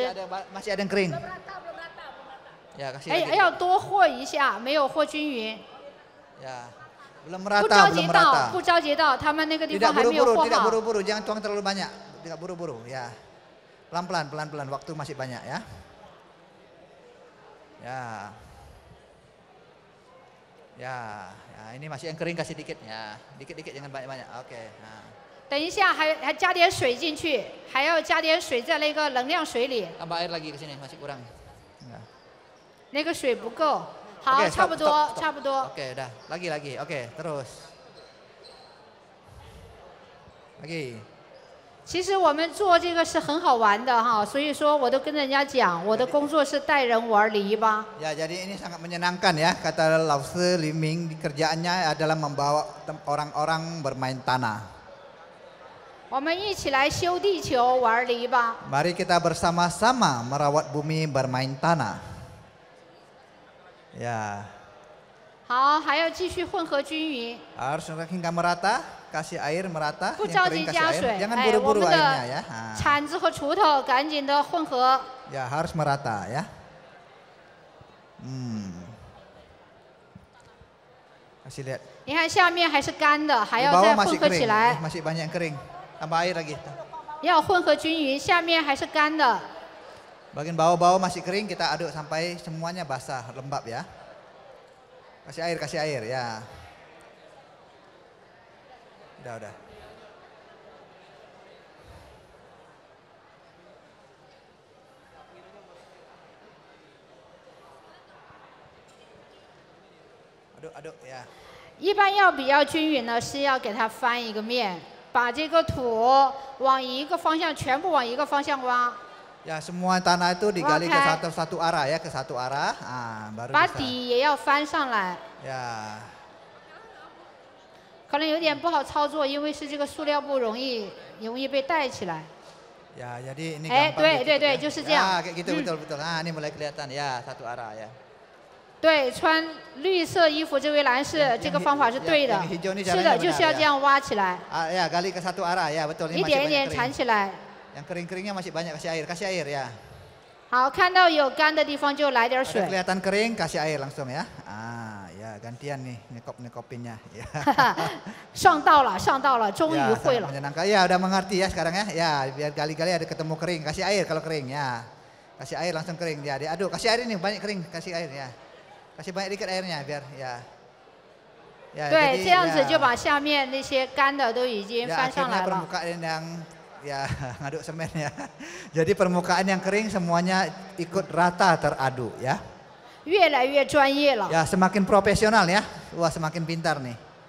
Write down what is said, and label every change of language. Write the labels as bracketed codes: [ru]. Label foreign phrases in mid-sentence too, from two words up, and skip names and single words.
[id] masih ada yang kering. Ya, kasih [zh] 哎， [id] lagi. [zh] 要多和一下，没有和均匀。 [id] Ya, belum [zh] 不 [id] merata, [zh] 着急 [id] belum [zh] 到， [id] merata. [zh] 不着急到，他们那个地 [id] Tidak [zh] 方还没有 [id] buru-buru, [zh] 和 [id] tidak [zh] 好。 [id] buru-buru, jangan tuang terlalu banyak. Tidak buru-buru, ya. Pelan-pelan, pelan-pelan, waktu masih banyak ya. Ya. Ya, ya, ini masih yang kering kasih dikit ya. Dikit-dikit jangan banyak-banyak. Oke. Nah. [zh] 等一下还加点水进去，还要加点水在那个能量水里。 [id] Tambah air lagi ke sini, masih kurang. Ya. [zh] 那个水不够。好， [id] Oke, [zh] 差不 [id] stop, [zh] 多 [id] stop, stop. [zh] 差不多。 [id] Oke, udah. Lagi. Oke, terus. Lagi. [zh] 其实我们做这个是很好玩的哈，所以说我都跟人家讲，我的工作是带人玩篱笆。 [id] Ya, jadi ini sangat menyenangkan ya. Kata Lao Tzu, Li Ming kerjaannya adalah membawa orang-orang bermain tanah. [zh] 我们一起来修地球，玩篱笆。 [id] Mari kita bersama-sama merawat bumi bermain tanah. Ya. [zh] 好，还要继续混合均匀。 [id] Harus hingga merata, kasih air merata, [zh] 不 [id] yang [zh] 着 [id] kering [zh] 急 [id] kasih [zh] 加 [id] air. [zh] 水， [id] Jangan [zh] 哎，我 [id] buru-buru [zh] 们 [id] airnya [zh] 的 [id] ya. Nah. [zh] 铲子和锄头赶紧的混合。 [id] Ya, harus merata ya. Kasih lihat. [zh] 你看下面还是干的，还 [id] Di [zh] 要 [id] bawah [zh] 再 [id] masih [zh] 混合起 [id] kering, [zh] 来， [id] masih banyak yang kering. Tambah air lagi. [zh] 要混合均匀，下面还是干的。 [id] Bagian bawah-bawah masih kering, kita aduk sampai semuanya basah, lembab ya. Kasih air ya. Udah. Aduk ya. [zh] 一般要比较均匀呢，是要给它翻一个面，把这个土往一个方向，全部往一个方向挖。 [id] Ya, semua tanah itu digali ke Oke. satu arah ya, ke satu arah. Baru [zh] 把 [id] bisa. [zh] 底也要翻上来。 [id] Ya. [zh] 可能有点不好操作，因为是这个塑料布容易被带起来。 [id] Ya, jadi ini Eh, gampang [zh] 对 [id] gitu [zh] 对 [id] ya. [zh] 就是这样。 [id] Ya, kayak gitu betul. Nah, ini mulai kelihatan ya, satu arah ya. [zh] 对，穿绿色衣服这位男士，这个方法是对的。 [id] yang hijau ini [zh] 是 [id] caranya [zh] 的， [id] benar [zh] 就是要这样挖起来， [id] Ya, gali ke satu arah ya, betul. Ini [zh] 一 [id] masih [zh] 点一 [id] banyak [zh] 点铲 [id] kering. [zh] 起来。 [id] Yang kering-keringnya masih banyak, kasih air ya. [zh] 好，看到有干的地方就来点 [id] Ada [zh] 水。 [id] kelihatan kering, kasih air langsung ya. Ya gantian nih nyekopinnya. Ya. [zh] 上道了，终于 [id] Ya, [zh] 会 [id] sangat [zh] 了。 [id] menyenangkan. Ya, udah mengerti ya sekarang ya. Ya, biar kali-kali ada ketemu kering, kasih air kalau kering ya. Kasih air langsung kering ya. Diaduk, kasih air ini banyak kering, kasih air ya. Kasih banyak dikit airnya biar ya. Ya, [zh] 对， [id] jadi, [zh] 这样子 [id] ya, [zh] 就把下面那些干的都已经 [id] ya, [zh] 翻上 [id] akhirnya [zh] 来了。 [id] permukaan yang ya ngaduk semen ya. Jadi permukaan yang kering semuanya ikut rata teraduk ya. [zh] 越来越专业了。 [id] Ya, semakin profesional ya. Wah, semakin pintar nih.